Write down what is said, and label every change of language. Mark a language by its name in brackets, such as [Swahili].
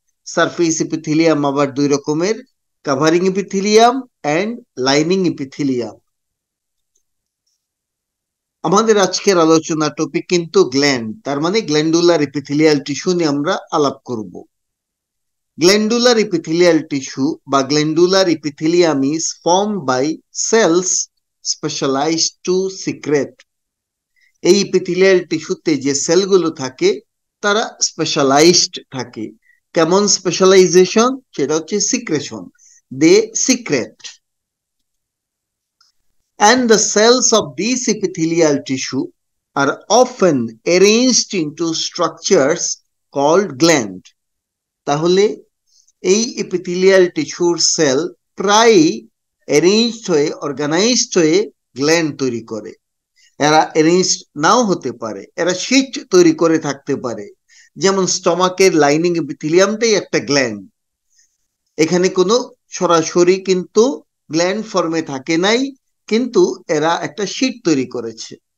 [Bangla] Surface epithelium আবার 2 রকমের, covering epithelium and lining epithelium. আমাদের আজকের আলোচনা টপিক কিন্তু গ্ল্যান্ড, তার মানে গ্ল্যান্ডুলার এপিথেলিয়াল টিস্যু নিয়ে আমরা আলাপ করব। [English] Glandular epithelial tissue বা glandular epithelium is formed by cells specialized to secrete. [Bangla] এই epithelial টিস্যুতে যে সেলগুলো থাকে তারা স্পেশালাইজড থাকে। কেমন স্পেশালাইজেশন? সেটা হচ্ছে secretion. [English] They secrete. And the cells of this epithelial tissue are often arranged into structures called gland. [Bangla] তাহলে এই এপিথেলিয়াল টিস্যুর সেল প্রায় অ্যারেঞ্জড হয়ে অর্গানাইজড হয়ে গ্ল্যান্ড তৈরি করে। এরা অ্যারেঞ্জড নাও হতে পারে, এরা শীট তৈরি করে থাকতে পারে। যেমন স্টমাকের লাইনিং এপিথেলিয়ামটাই একটা গ্ল্যান্ড। এখানে কোনো সরাসরি কিন্তু গ্ল্যান্ড ফর্মে থাকে নাই, কিন্তু এরা একটা শীট তৈরি করেছে।